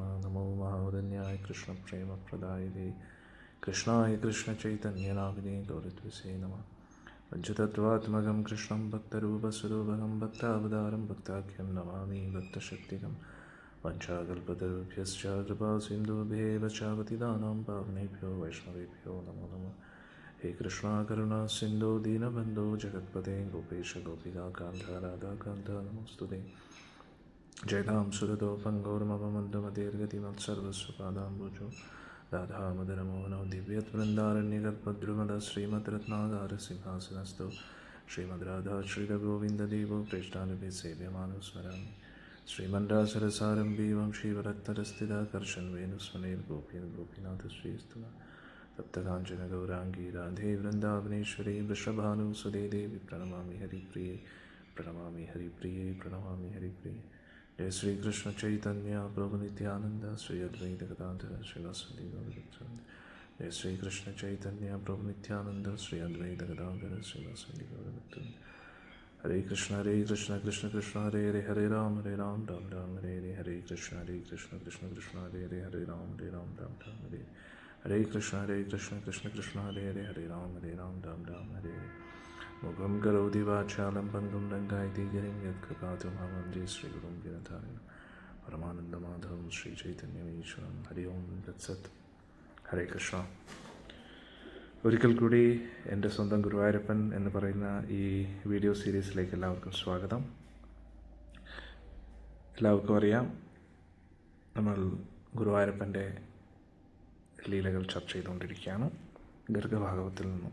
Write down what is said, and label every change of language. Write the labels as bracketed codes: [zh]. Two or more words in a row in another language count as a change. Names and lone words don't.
[sa] നമോ മഹാവദന്യായ കൃഷ്ണപ്രേമപ്രദായതേ കൃഷ്ണായ കൃഷ്ണചൈതന്യനാമിനേ ഗൗരദ്വസേ നമ. പഞ്ചതത്വാത്മകം കൃഷ്ണം ഭക്തരൂപസ്വരൂപകം ഭക്താവതാരം ഭക്താഖ്യം നമാമി ഭക്തശക്തികം. വഞ്ചാകൽപതരുഭ്യശ്ച കൃപാസിന്ധുഭ്യേവ ച പതിതാനാം പാവനേഭ്യോ വൈഷ്ണവേഭ്യോ നമോ നമഃ. ഹേ കൃഷ്ണ കരുണാ സിന്ധോ ദീനബന്ധോ ജഗത്പതേ ഗോപേശ ഗോപികാകാന്ത രാധാകാന്ത നമോസ്തുതേ. ജയതാം സുരതോ പങ്കോർമമന്ദമതീർഗതിമത്സർവസ്വപാദാംബുജോ രാധാമദനമോഹനോ ദിവ്യവൃന്ദാരണ്യകൽപദ്രുമദ ശ്രീമദ് രത്നാകാരസിംഹാസനസ്ഥോ ശ്രീമദ് രാധാ ശ്രീരഘോവിന്ദദേവോ പ്രേഷ്ഠാനുഭേ സേവ്യമാനോ സ്മരാമി. ശ്രീമണ്ഡാസരസാരംഭീ വംശീവരത്തരസ്ഥിതാകർഷൻ വേണുസ്മനേർ ഗോപീർ ഗോപീനാഥ ശ്രീസ്തുത. തപ്തകാഞ്ചന ഗൗരാംഗീ രാധേ വൃന്ദാവനേശ്വരി വൃഷഭാനുസുതേ ദേവി പ്രണമാമി ഹരിപ്രിയേ പ്രണമാമി ഹരിപ്രിയേ പ്രണമാമി ഹരിപ്രിയേ. जय श्री कृष्ण चैतन्य प्रभु नित्यानंद श्री अद्वैत गदाधर श्रीवासुदेव गौरभक्तवृंद. जय श्री कृष्ण चैतन्य प्रभु नित्यानंद श्री अद्वैत गदाधर श्रीवासुदेव गौरभक्तवृंद. हरे कृष्ण कृष्ण कृष्ण हरे हरे हरे राम राम राम हरे हरे. हरे कृष्ण कृष्ण कृष्ण हरे हरे राम राम हरे. हरे कृष्ण कृष्ण हरे हरे राम राम हरे. मुखं करोति वाचालं पङ्गुं लङ्घयति गिरिं यत्कृपातुमहं वन्दे श्रीगुरुं दीनतारिणं परमानन्दमाधवं ശ്രീചൈതന്യമീശ്വരം. ഹരി ഓം തത്സത്. ഹരേ കൃഷ്ണ. [ml] ഒരിക്കൽ കൂടി എൻ്റെ സ്വന്തം ഗുരുവായൂരപ്പൻ എന്ന് പറയുന്ന ഈ വീഡിയോ സീരീസിലേക്ക് എല്ലാവർക്കും സ്വാഗതം. എല്ലാവർക്കും അറിയാം, നമ്മൾ ഗുരുവായൂരപ്പൻ്റെ ലീലകൾ ചർച്ച ചെയ്തുകൊണ്ടിരിക്കുകയാണ് ഗർഗഭാഗവത്തിൽ നിന്നും.